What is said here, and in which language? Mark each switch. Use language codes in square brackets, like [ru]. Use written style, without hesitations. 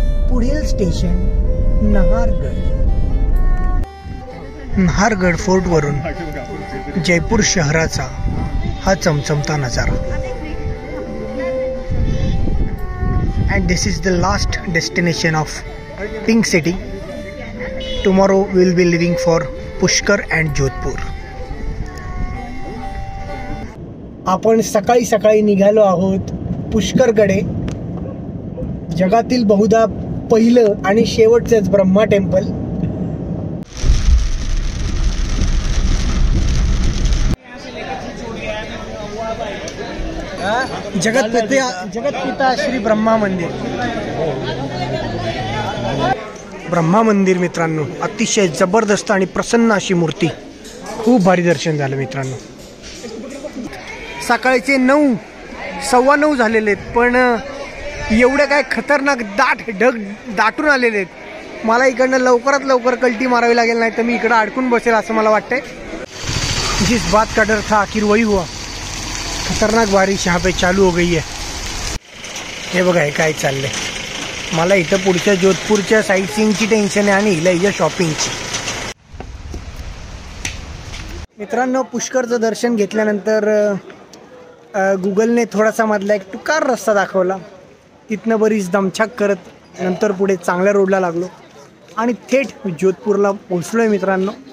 [mr] पुढील स्टेशन नहारगड. नहारगड फोर्टवरून जयपूर शहराचा हा चमचमता नजारा. [en] And this is the last destination of Pink City. Tomorrow we will be leaving for Pushkar and Jodhpur. [mr] आपण सकाळी सकाळी निघालो आहोत पुष्करकडे. जगातील बहुधा पहिलं आणि शेवटचंच ब्रह्मा टेम्पल. जगतपिता श्री ब्रह्मा मंदिर. ब्रह्मा मंदिर मित्रांनो, अतिशय जबरदस्त आणि प्रसन्न अशी मूर्ती. खूप भारी दर्शन झालं मित्रांनो. सकाळचे 9, 9:15 झालेले आहेत, पण एवढे काय खतरनाक ढग दाटून आलेले आहेत. मला इकडनं लवकरात लवकर कल्टी मारावी लागेल, नाही तर मी इकडं अडकून बसेल असं मला वाटतंय. [hi] जिस बात का डर था आखिर वही हुआ. खतरनाक बारिश यहाँ पे चालू हो गई है. [mr] हे बघा हे काय चाललंय. मला इथं पुढच्या जोधपूरच्या साईट सीइंगची टेन्शन आहे आणि हिला शॉपिंगची. मित्रांनो, पुष्करचं दर्शन घेतल्यानंतर गुगलने थोडासा मधला एक टुकार रस्ता दाखवला. तिथनं बरीच दमछाक करत नंतर पुढे चांगल्या रोडला लागलो आणि थेट जोधपूरला पोहोचलोय मित्रांनो.